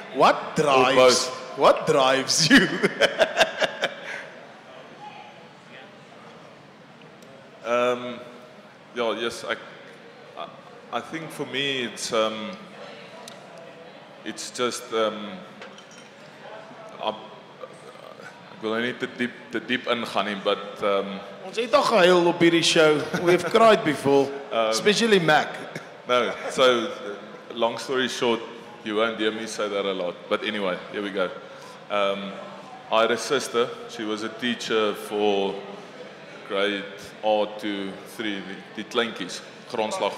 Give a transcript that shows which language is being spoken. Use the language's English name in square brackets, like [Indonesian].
[English] What drives you? Yeah, yes, I think for me it's just [Afrikaans] ek wil nou nie te diep ingaan nie, [English] but [Afrikaans] Ons het al gehuil op hierdie show. [English] We've cried before, especially Mac. no, so long story short, you won't hear me say that a lot. But anyway, here we go. I had a sister. She was a teacher for grade R to 3, [Afrikaans] die kleintjies, grondslag.